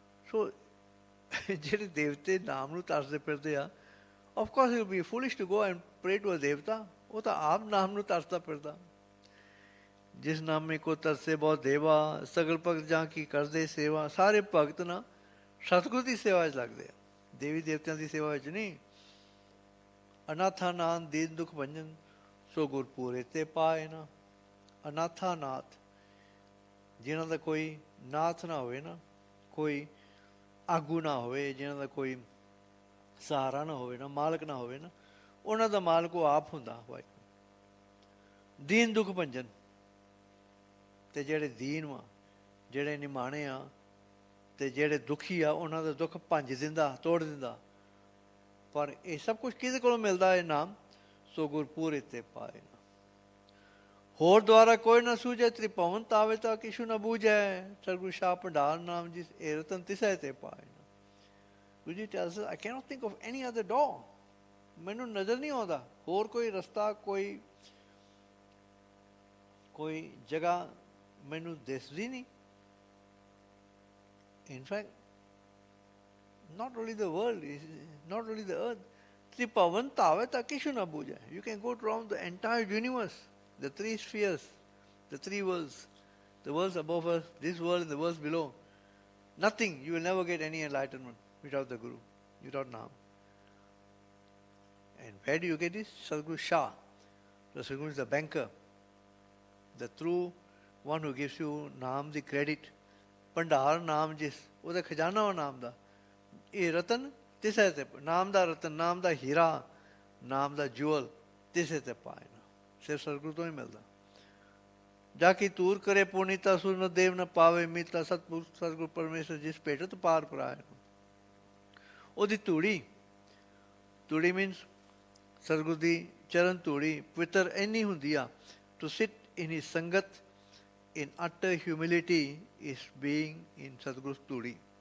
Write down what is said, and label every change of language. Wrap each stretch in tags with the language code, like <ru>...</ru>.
<pa>ਸੋ ਜਿਹੜੇ ਦੇਵਤੇ ਨਾਮ ਨੂੰ ਤਰਸਦੇ ਫਿਰਦੇ ਆ,</pa> <en>of course it will be foolish to go and pray to a devta.</en> <pa>ਉਹ ਤਾਂ ਆਪ ਨਾਮ ਨੂੰ ਤਰਸਦਾ ਫਿਰਦਾ। ਜਿਸ ਨਾਮੇ ਕੋ ਤਰਸੇ ਬਹੁਤ ਦੇਵਾ, ਸਗਲ ਭਗਤ ਜਾਂ ਕੀ ਕਰਦੇ ਸੇਵਾ। ਸਾਰੇ ਭਗਤ ਨਾ ਸਤਿਗੁਰੂ ਦੀ ਸੇਵਾ 'ਚ ਲੱਗਦੇ ਆ, ਦੇਵੀ ਦੇਵਤਿਆਂ ਦੀ ਸੇਵਾ ਵਿੱਚ ਨਹੀਂ। ਅਨਾਥਾ ਨਾਥ ਦੀਨ ਦੁਖ ਭੰਜਨ, ਸੋ ਗੁਰ ਪੂਰੇ ਤੇ ਪਾਏ ਨਾ। ਅਨਾਥਾ ਨਾਥ, ਜਿਨ੍ਹਾਂ ਦਾ ਕੋਈ ਨਾਥ ਨਾ ਹੋਵੇ ਨਾ, ਕੋਈ ਆਗੂ ਨਾ ਹੋਵੇ, ਜਿਹਨਾਂ ਦਾ ਕੋਈ ਸਹਾਰਾ ਨਾ ਹੋਵੇ ਨਾ, ਮਾਲਕ ਨਾ ਹੋਵੇ ਨਾ, ਉਹਨਾਂ ਦਾ ਮਾਲਕ ਉਹ ਆਪ ਹੁੰਦਾ ਵਾਹਿਗੁਰੂ। ਦੀਨ ਦੁੱਖ ਭੰਜਨ, ਤੇ ਜਿਹੜੇ ਦੀਨ ਵਾ, ਜਿਹੜੇ ਨਿਮਾਣੇ ਆ, ਤੇ ਜਿਹੜੇ ਦੁਖੀ ਆ, ਉਹਨਾਂ ਦਾ ਦੁੱਖ ਭੰਜ ਦਿੰਦਾ, ਤੋੜ ਦਿੰਦਾ। ਪਰ ਇਹ ਸਭ ਕੁਛ ਕਿਹਦੇ ਕੋਲੋਂ ਮਿਲਦਾ? ਇਹ ਨਾਮ। ਸੋ ਗੁਰਪੂਰੇ ਤੇ ਪਾਏ ਨਾ। ਹੋਰ ਦੁਆਰਾ ਕੋਈ ਨਾ ਸੂਝੈ, ਤ੍ਰਿਭਵਨ ਤਾਵੇ ਤਾਂ ਕਿਛੂ ਨਾ ਬੂਝੈ। ਸਤਿਗੁਰੂ ਸ਼ਾਹ ਭੰਡਾਰ ਨਾਮ ਜਿਸ ਇਹ ਰਤਨ ਤਿਸੈ ਤੇ ਪਾਏ ਨਾ।</pa> <en>Guruji ji tells us, I cannot think of any other door.</en> <pa>ਮੈਨੂੰ ਨਜ਼ਰ ਨਹੀਂ ਆਉਂਦਾ ਹੋਰ ਕੋਈ ਰਸਤਾ, ਕੋਈ ਜਗ੍ਹਾ ਮੈਨੂੰ ਦਿਸਦੀ ਨਹੀਂ।</pa> <en>In fact, not only the world, not only the earth,</en> <pa>ਤ੍ਰਿਭਵਨ ਤਾਵੇ ਤਾਂ ਕਿਛੂ ਨਾ ਬੂਝੈ.</pa> <en>You can go around the entire universe, the 3 spheres, the 3 worlds, the worlds above us, this world and the worlds below. Nothing. You will never get any enlightenment without the Guru, without Naam. And where do you get this? Sadhguru Shah. The Sadhguru is the banker, the true one who gives you Naam the credit.</en> <pa>Pandhar Naam jis, ਉਹਦਾ ਖਜ਼ਾਨਾ ਵਾ ਨਾਮ ਦਾ। ਇਹ ਰਤਨ ਤਿਸੈ ਤੇ, ਨਾਮ ਦਾ ਰਤਨ, ਨਾਮ ਦਾ ਹੀਰਾ, ਨਾਮ ਦਾ ਜੁਅਲ ਤਿਸੈ ਤੇ ਪਾਏ ਨਾ। ਸਿਰਫ ਸਤਿਗੁਰੂ ਤੋਂ ਹੀ ਮਿਲਦਾ। जाकी तूर करे पुनीता सुर न देव न पावे मीता सतपुरुष सतगुरु परमेश्वर जिस भेटत पार पराए ਉਹਦੀ ਧੂੜੀ ਮੀਨਸ ਸਤਿਗੁਰੂ ਦੀ ਚਰਨ ਧੂੜੀ ਪਵਿੱਤਰ ਇੰਨੀ ਹੁੰਦੀ ਆ</pa> <en>to sit in his sangat in utter humility is being in</en> <pa>ਸਤਿਗੁਰੂ ਧੂੜੀ</pa>